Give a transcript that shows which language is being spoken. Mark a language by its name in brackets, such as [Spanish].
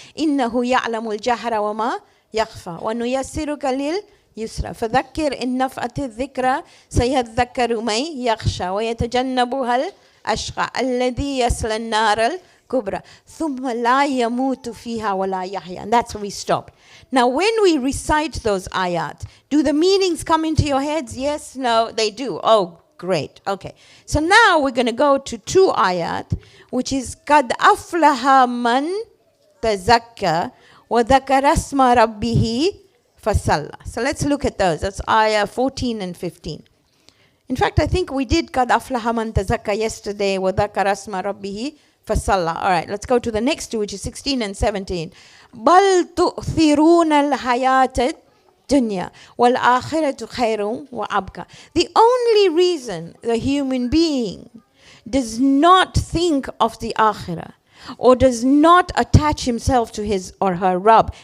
[Arabic] Innahu ya'lamul jahra wa ma يخفى ونيسرك لليسرى فذكر إن نفعت الذكرى سيذكر من يخشى ويتجنبها الأشقى الذي يصلى النار الكبرى ثم لا يموت فيها ولا يحيى. [English] And that's where we stop. Now when we recite those ayat, do the meanings come into your heads? Yes, no, they do. Oh, great. Okay. So now we're going to go to 2 ayat, which is [Arabic] قَدْ أَفْلَحَ مَنْ تَزَكَّى وَذَكَرَ اسْمَ رَبِّهِ فَصَلَّى. [English] So let's look at those. That's ayah 14 and 15. In fact, I think we did [Arabic] قَدْ أَفْلَحَ مَنْ تَزَكَّى [English] yesterday [Arabic] وَذَكَرَ اسْمَ رَبِّهِ فَصَلَّى. [English] All right, let's go to the next 2, which is 16 and 17. [Arabic] بَلْ تُؤْثِرُونَ الْحَيَاةَ الدُّنْيَا وَالْآخِرَةُ خَيْرٌ وَأَبْقَى. [English] The only reason the human being does not think of the akhirah or does not attach himself to his or her Rabb.